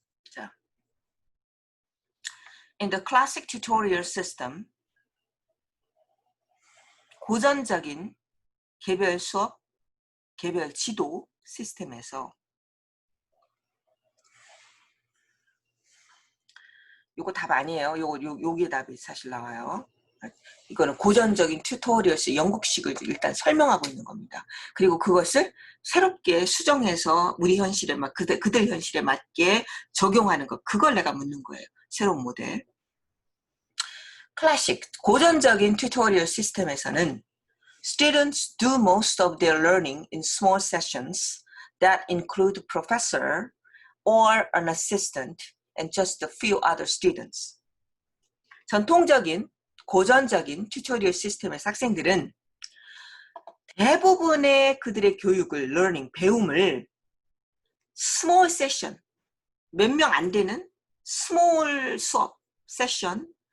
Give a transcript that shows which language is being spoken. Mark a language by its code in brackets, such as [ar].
[ko] 자, [en] in the classic tutorial system, [ko] 고전적인 개별 수업, 개별 지도 시스템에서 요거 답 아니에요. 요게 답이 사실 나와요. 이거는 고전적인 튜토리얼스 영국식을 일단 설명하고 있는 겁니다. 그리고 그것을 새롭게 수정해서 우리 현실에 그들 현실에 맞게 적용하는 것, 그걸 내가 묻는 거예요. 새로운 모델. 클래식, 고전적인 튜토리얼 시스템에서는 [en] students do most of their learning in small sessions that include professor or an assistant and just a few other students. [ko] 전통적인 고전적인 튜토리얼 시스템에서 학생들은 대부분의 그들의 교육을, learning, 배움을 small session, 몇 명 안 되는 small 수업, session.